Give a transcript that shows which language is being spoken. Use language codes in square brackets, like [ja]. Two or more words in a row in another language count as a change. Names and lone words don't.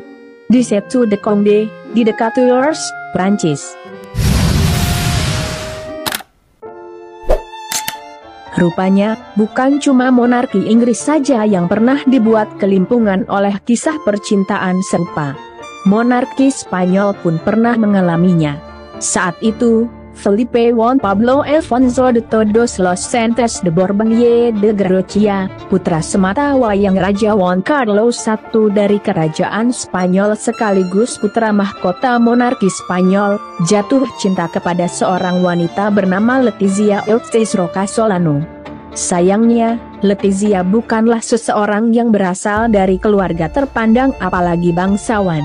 [id] Di Château de Condé, di dekat Tours, Prancis. Rupanya, bukan cuma monarki Inggris saja yang pernah dibuat kelimpungan oleh kisah percintaan serupa. Monarki Spanyol pun pernah mengalaminya. Saat itu, Felipe Juan Pablo Alfonso de Todos los Santos de Borbón de Gracia, putra semata wayang Raja Juan Carlos I dari Kerajaan Spanyol sekaligus putra mahkota monarki Spanyol, jatuh cinta kepada seorang wanita bernama Letizia Ortiz Roca Solano. Sayangnya, Letizia bukanlah seseorang yang berasal dari keluarga terpandang apalagi bangsawan.